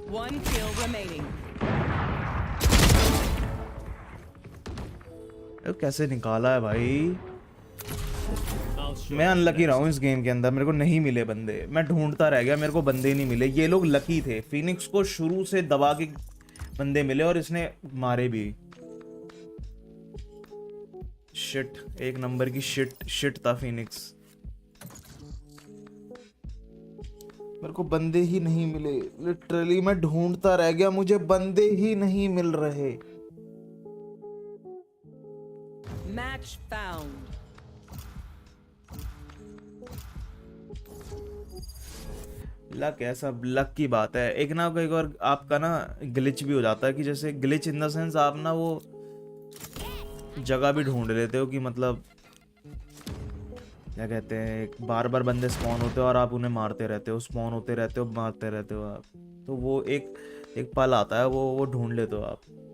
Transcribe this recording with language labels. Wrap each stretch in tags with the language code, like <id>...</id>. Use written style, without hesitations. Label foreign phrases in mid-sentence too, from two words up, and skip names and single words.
<en>One kill remaining.</en> <hi>कैसे निकाला है भाई? मैं अनलकी रहा हूँ इस गेम के अंदर, मेरे को नहीं मिले बंदे, मैं ढूंढता रह गया, मेरे को बंदे नहीं मिले। ये लोग लकी थे, फिनिक्स को शुरू से दबा के बंदे मिले और इसने मारे भी। शिट, एक नंबर की शिट था फिनिक्स। मेरे को बंदे ही नहीं मिले, लिटरली मैं ढूंढता रह गया, मुझे बंदे ही नहीं मिल रहे।</hi> <en>Match found.</en> <hi>लक है, सब लक की बात है। एक ना कई बार आपका ना ग्लिच भी हो जाता है, कि जैसे</hi> <en>glitch in the sense</en> <hi>आप ना वो जगह भी ढूंढ लेते हो कि मतलब क्या कहते हैं, बार बार बंदे स्पॉन होते हो और आप उन्हें मारते रहते हो, स्पॉन होते रहते हो, मारते रहते हो आप, तो वो एक पल आता है, वो ढूंढ लेते हो आप।</hi>